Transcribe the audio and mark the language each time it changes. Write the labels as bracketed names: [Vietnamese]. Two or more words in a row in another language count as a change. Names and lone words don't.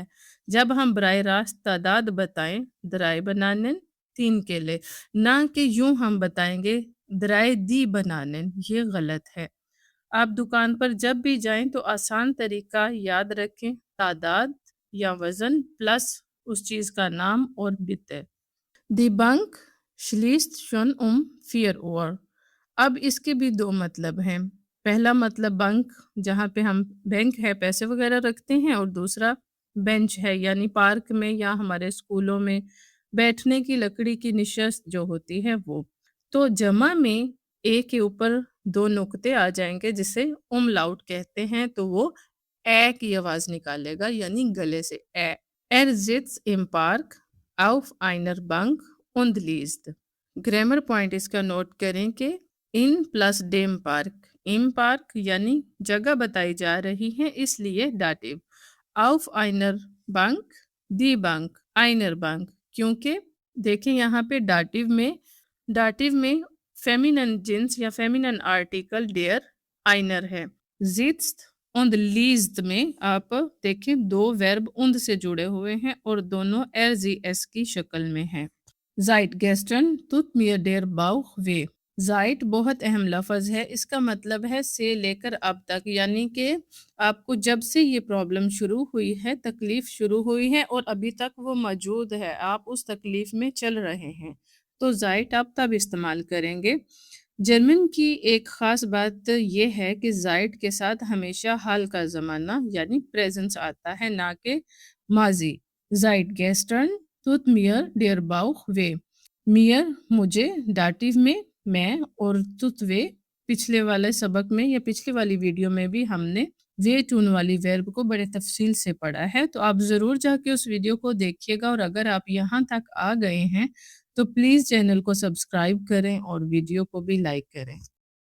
[Hindi] जब हम बराह रास्त तादाद बताएं [German] drei Bananen [Hindi] 3 के लिए, ना कि यूं हम बताएंगे [German] drei die Bananen, [Hindi] ये गलत है। आप दुकान पर जब भी जाएं तो आसान तरीका याद रखें, तादाद या वजन प्लस उस चीज का नाम और बिते। [German] die Bank schließt schon 4 Uhr। [Hindi] अब इसके भी 2 मतलब हैं। पहला मतलब बैंक, जहाँ पे हम बैंक है पैसे वगैरह रखते हैं, और दूसरा बेंच है, यानी पार्क में या हमारे स्कूलों में बैठने की लकड़ी की निशस्त जो होती है वो। तो जमा में ए के ऊपर 2 नुक्ते आ जाएँगे जिसे उमलाउट कहते हैं, तो वो ए की आवाज़ निकालेगा यानी गले से ए। [German] Er sitzt im Park auf einer Bank und liest। [Hindi] ग्रामर पॉइंट इसका नोट करें कि [German] in plus dem Park, im Park [Hindi] यानी जगह बताई जा रही है इसलिए डाटिव। [German] auf einer Bank, die Bank, einer Bank, [Hindi] क्योंकि देखें यहाँ पे डाटिव में फेमिनन जिन्स या फेमिनन आर्टिकल [German] der einer [Hindi] है। [German] sitzt und liest [Hindi] में आप देखें 2 वर्ब उंद से जुड़े हुए हैं और दोनों एस की शक्ल में हैं। [German] Zeitgestern tut mir der Bauch weh। [Hindi] ज़ाइट बहुत अहम लफ्ज़ है, इसका मतलब है से लेकर अब तक, यानी कि आपको जब से ये प्रॉब्लम शुरू हुई है, तकलीफ़ शुरू हुई है और अभी तक वो मौजूद है, आप उस तकलीफ़ में चल रहे हैं, तो ज़ाइट आप तब इस्तेमाल करेंगे। जर्मन की एक ख़ास बात ये है कि ज़ाइट के साथ हमेशा हाल का ज़माना यानी प्रेजेंस आता है, ना कि माजी। [German] Zeitgestern tut mir der Bauch weh। [Hindi] मियर मुझे, डाटिव में मैं, और तुतवे पिछले वाले सबक में या पिछली वाली वीडियो में भी हमने [German] weh tun [Hindi] वाली वर्ब को बड़े तफसील से पढ़ा है, तो आप ज़रूर जाके उस वीडियो को देखिएगा। और अगर आप यहाँ तक आ गए हैं तो प्लीज़ चैनल को सब्सक्राइब करें और वीडियो को भी लाइक करें।